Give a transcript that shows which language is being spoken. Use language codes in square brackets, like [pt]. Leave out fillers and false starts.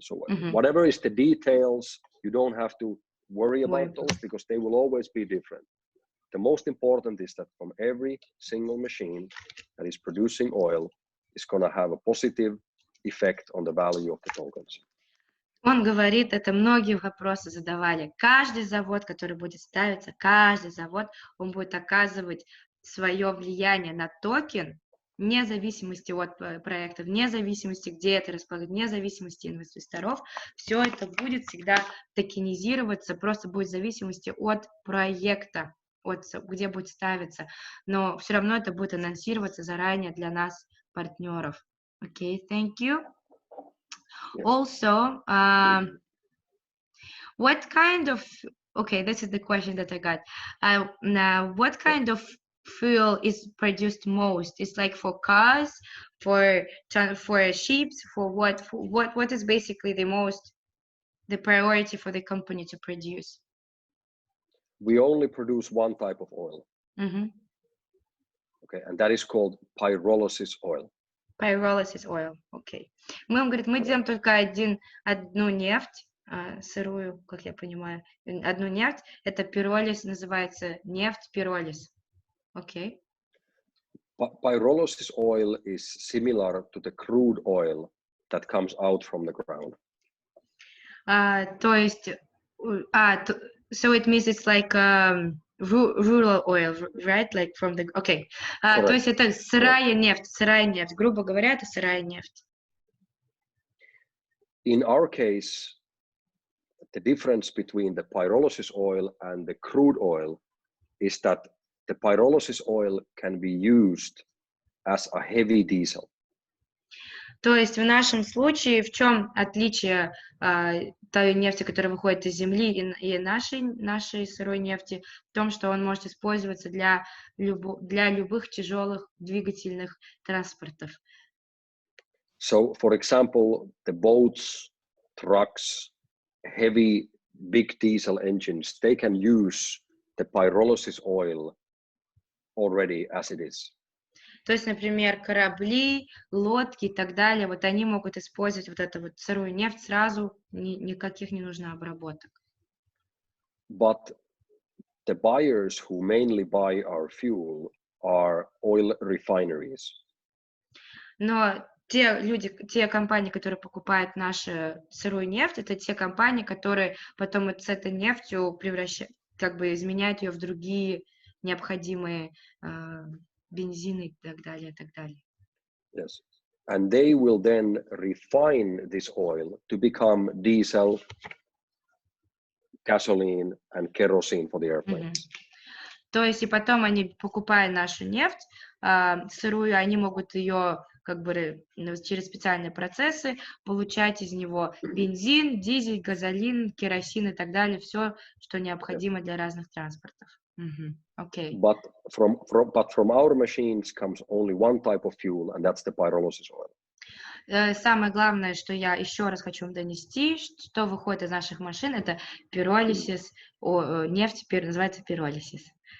[en] So whatever is the details, you don't have to worry about those because they will always be different. The most important is that from every single machine that is producing oil is going to have a positive effect on the value of the tokens. [ru] Он говорит, это многие вопросы задавали. Каждый завод, который будет ставиться, каждый завод, он будет оказывать свое влияние на токен, вне зависимости от проекта, вне зависимости, где это расположено, вне зависимости инвесторов. Все это будет всегда токенизироваться, просто будет в зависимости от проекта, где будет ставиться. Но все равно это будет анонсироваться заранее для нас, партнеров. [en] Okay, thank you. Yes. Also, what kind of, okay, this is the question that I got. Now, what kind of fuel is produced most? It's like for cars, for ships, for what is basically the priority for the company to produce? We only produce one type of oil. Okay, and that is called pyrolysis oil. Pyrolysis oil, окей. [ru] Он говорит, мы делаем только одну нефть, сырую, как я понимаю, одну нефть, это пиролиз, называется нефть пиролиз, окей. [en] Pyrolysis oil is similar to the crude oil that comes out from the ground. [ru] То есть, [en] so it means it's like rural oil, right? Like from the, okay. [ru] То есть это сырая нефть, грубо говоря, это сырая нефть. [en] In our case, the difference between the pyrolysis oil and the crude oil is that the pyrolysis oil can be used as a heavy diesel. [ru] То есть в нашем случае в чем отличие той нефти, которая выходит из земли, и нашей сырой нефти? В том, что он может использоваться для любых тяжелых двигательных транспортов. [en] So, for example, the boats trucks, heavy, big diesel engines, they can use the pyrolysis oil already as it is. [ru] То есть, например, корабли, лодки и так далее, вот они могут использовать вот эту вот сырую нефть сразу, никаких не нужно обработок. [en] But the buyers who mainly buy our fuel are oil refineries. [ru] Но те компании, которые покупают нашу сырую нефть, это те компании, которые потом с этой нефтью как бы изменяют ее в другие необходимые бензины и так далее, и так далее. [en] Yes. And they will then refine this oil to become diesel, gasoline, and kerosene for the airplanes. [ru] То есть и потом они, покупая нашу нефть сырую, они могут ее как бы через специальные процессы получать из него бензин, дизель, газолин, керосин и так далее, все, что необходимо для разных транспортов. [en] Okay. But from our machines comes only one type of fuel, and that's the pyrolysis oil. [ru] Самое главное, что я еще раз хочу вам донести, что выходит из наших машин, это пиролизис, нефть называется пиролизис.